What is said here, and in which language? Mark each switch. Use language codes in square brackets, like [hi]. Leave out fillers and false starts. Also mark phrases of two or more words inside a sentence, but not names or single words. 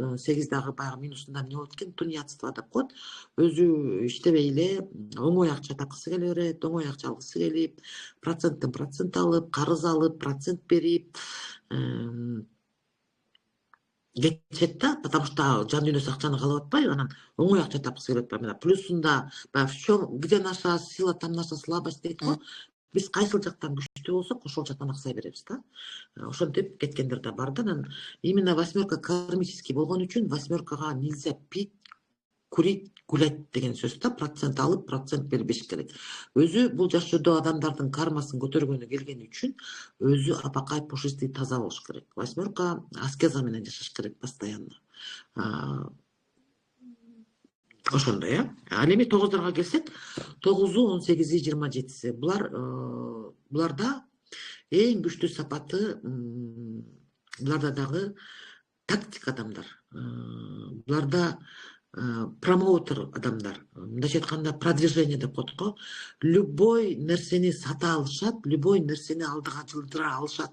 [ky] 8 дагы баягы минусунда эмне болот экен? Тунеядство деп коет. Өзү иштебей эле оңой акча тапкысы келе берет, оңой акча алгысы келип, проценттен процент алып, карыз алып, процент берип кетет да, потому что жан дүйнөсү акчаны каалап атпайбы, анан оңой акча тапкысы келип атпайбы. Плюсунда баягы [ru] где наша сила, там наша слабость [ky] дейт го. Биз кайсыл жактан күчтүү болсок, ошол жактан аксай беребиз да. Ошентип кеткендер да бар да. Анан [ru] именно восьмерка кармический [ky] болгон үчүн восьмеркага [ru] нельзя пить, курить, гулять [ky] деген сөз да. Процент алып, процент бербеш керек. Өзү бул жашоодо адамдардын кармасын көтөргөнү келген үчүн өзү апакай пушистый таза болуш керек. Восьмерка аскеза менен жашаш керек постоянно. Ошондой, Ал эми 9дорго келсек, 9у, 18и, 27си. Буларда эң күчтүү сапаты, буларда дагы тактик адамдар. Буларда промоутер адамдар. Мындайча айтканда продвижение деп коет го. Любой нерсени сата алышат, любой нерсени алдыга жылдыра алышат.